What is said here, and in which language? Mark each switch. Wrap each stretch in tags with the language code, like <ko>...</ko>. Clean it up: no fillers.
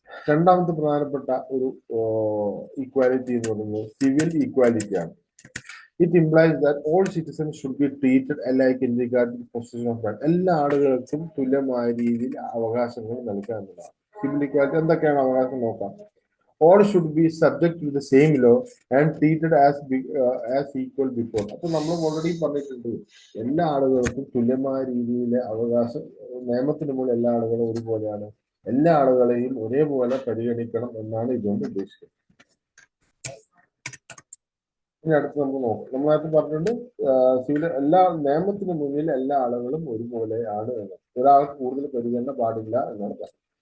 <ml>രണ്ടാമത്തെ പ്രധാനപ്പെട്ട ഒരു ഈക്വാലിറ്റി എന്ന് പറയുന്നത് സിവിൽ ഈക്വാലിറ്റി ആണ്.</ml> <en>It implies that all citizens should be treated alike in regard to position of right.</en> <ml>എല്ലാ ആളുകൾക്കും തുല്യമായ രീതിയിൽ അവകാശങ്ങൾ നൽകുക എന്നതാണ് സിവിൽ ഈക്വാലിറ്റി. എന്തൊക്കെയാണ് അവകാശം നോക്കാം.</ml> <en>all should be subject to the same law and treated as equal before.</en> <ml>അപ്പൊ നമ്മൾ ഓൾറെഡി പറഞ്ഞിട്ടുണ്ട് എല്ലാ ആളുകൾക്കും തുല്യമായ രീതിയിലെ അവകാശം നിയമത്തിന് മുകളിൽ എല്ലാ ആളുകളും ഒരുപോലെയാണ്, എല്ലാ ആളുകളെയും ഒരേപോലെ പരിഗണിക്കണം എന്നാണ് ഇതുകൊണ്ട് ഉദ്ദേശിക്കുന്നത്. ഇനി അടുത്ത് നമുക്ക് നോക്കാം. നമ്മളായിട്ട് പറഞ്ഞിട്ടുണ്ട് സിവിൽ എല്ലാ നിയമത്തിന് മുന്നിൽ എല്ലാ ആളുകളും ഒരുപോലെയാണ് എന്ന്, ഒരാൾക്ക് കൂടുതൽ പരിഗണന പാടില്ല എന്നാണ് പറഞ്ഞത്.</ml>